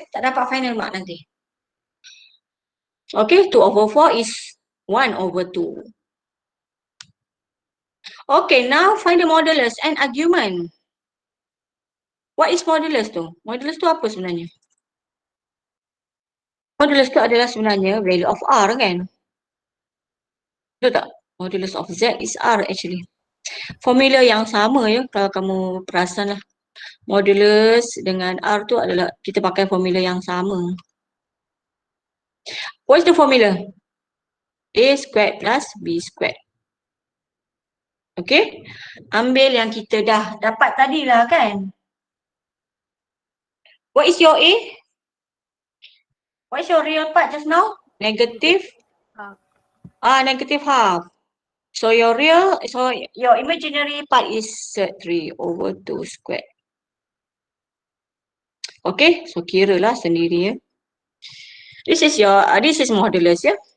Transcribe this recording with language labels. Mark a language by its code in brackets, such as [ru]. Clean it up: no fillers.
[ms] Tak dapat final mark nanti. [en] Okay, 2 over 4 is 1 over 2. Okay, now find the modulus and argument. What is modulus tu? [ms] Modulus tu apa sebenarnya? Modulus tu adalah sebenarnya [en] value of R [ms] kan? Betul tak? [en] Modulus of Z is R actually. [ms] Formula yang sama ya, kalau kamu perasan lah. Modulus dengan R tu adalah kita pakai formula yang sama. [en] What is the formula? A squared plus B squared. Okay? [ms] Ambil yang kita dah dapat tadi lah kan? [en] What is your A? What is your real part just now? Negative? Half. Negative half. So your imaginary part is 3 over 2 squared. Okay, so [ms] kira lah sendiri ya. [en] This is modulus ya.